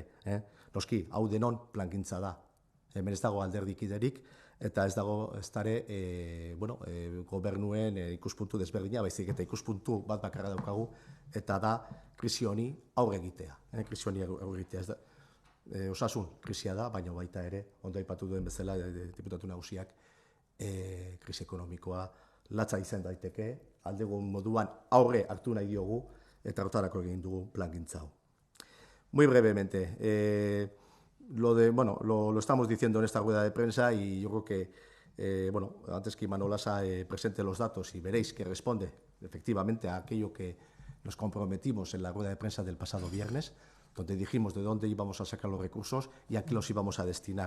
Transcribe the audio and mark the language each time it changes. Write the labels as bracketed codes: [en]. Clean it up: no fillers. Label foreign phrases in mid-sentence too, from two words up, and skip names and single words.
[eu] Noski, hau denon plangintza da. Hemen ez dago alderdikiderik eta ez dago gobernuen ikuspuntu desberdina, baizik eta ikuspuntu bat bakarra daukagu eta da krisi honi aurre egitea. Osasun krisia da, baina baita ere, ondo aipatu duen bezala diputatu nagusiak krisi ekonomikoa latza izan daiteke, aldegun moduan aurre hartu nahi diogu eta hortarako egin dugu plangintza hau. [es] Muy brevemente, lo estamos diciendo en esta rueda de prensa y yo creo que, antes que Imanol Asa presente los datos y veréis que responde efectivamente a aquello que nos comprometimos en la rueda de prensa del pasado viernes, donde dijimos de dónde íbamos a sacar los recursos y a qué los íbamos a destinar.